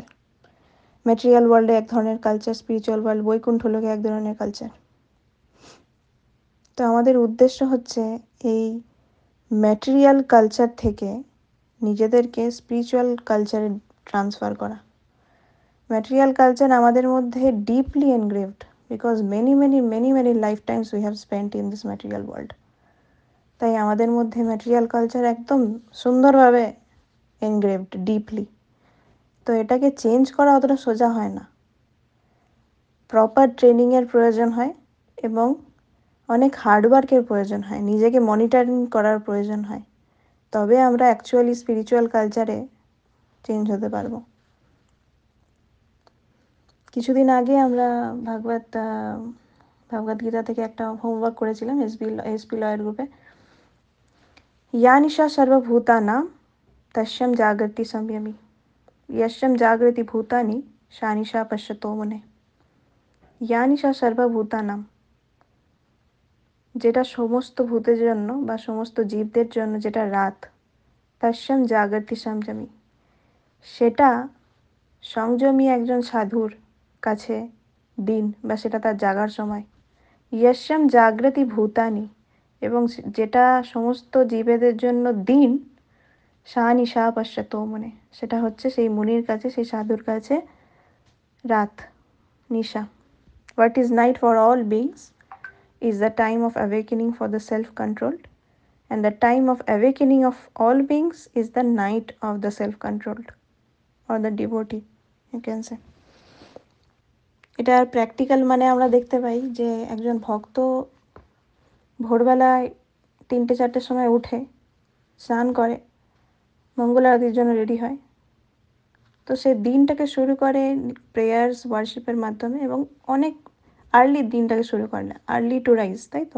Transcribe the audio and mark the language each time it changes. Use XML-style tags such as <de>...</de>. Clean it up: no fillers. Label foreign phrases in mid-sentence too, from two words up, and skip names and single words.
<en>material worlde</en> <bn>এক ধরনের কালচার,</bn> <en>spiritual world</en> <bn>বৈকুণ্ঠ লোকে এক ধরনের কালচার। তো আমাদের উদ্দেশ্য হচ্ছে এই</bn> <en>material culture</en> <bn>থেকে নিজেদেরকে</bn> <en>spiritual culture transfer</en> <bn>করা।</bn> <en>material culture</en> <bn>আমাদের মধ্যে</bn> <en>deeply engraved because many lifetimes we have spent in this material world.</en> <bn>তাই আমাদের মধ্যে</bn> <en>material culture</en> <bn>একদম সুন্দরভাবে</bn> <en>engraved deeply.</en> <bn>তো এটাকে চেঞ্জ করা অতটা সোজা হয় না,</bn> <en>proper training</en> <bn>প্রয়োজন হয় এবং অনেক হার্ডওয়ার্কের প্রয়োজন হয়, নিজেকে মনিটরিং করার প্রয়োজন হয়, তবে আমরা</bn> <en>actually spiritual culture change</en> <bn>হতে পারবো। কিছুদিন আগে আমরা ভাগবত গীতা থেকে একটা হোমওয়ার্ক করেছিলাম এসপি লয়ের গ্রুপে।</bn> <sa>या निशा सर्वभूतानां तस्यं जागर्ति संयमी यस्यं जागृति भूतानि सा निशा पश्यतो मुने। या निशा सर्वभूतानां,</sa> <bn>যেটা সমস্ত ভূতের জন্য বা সমস্ত জীবদের জন্য যেটা রাত,</bn> <sa>তস্যম জাগর্তি সংযমী,</sa> <bn>সেটা সংযমী একজন সাধুর কাছে দিন বা সেটা তার জাগার সময়।</bn> <sa>यस्यं জাগৃতি ভূতানি,</sa> <bn>এবং যেটা সমস্ত জীবেদের জন্য দিন,</bn> <sa>সা নিশা পশ্যতো মুনে,</sa> <bn>সেটা হচ্ছে সেই মুনির কাছে, সেই সাধুর কাছে রাত, নিশা।</bn> <en>what is night for all beings is the time of awakening for the self-controlled, and the time of awakening of all beings is the night of the self-controlled or the devotee, you can say.</en> <bn>এটার প্র্যাকটিক্যাল মানে আমরা দেখতে পাই যে একজন ভক্ত ভোরবেলায় 3-4টের সময় উঠে স্নান করে, মঙ্গল আরতির জন্য রেডি হয়, তো সে দিনটাকে শুরু করে</bn> <en>prayers worship</en> <bn>মাধ্যমে এবং অনেক আর্লি দিনটাকে শুরু করে না,</bn> <en>early to rise,</en> <bn>তাই তো।</bn>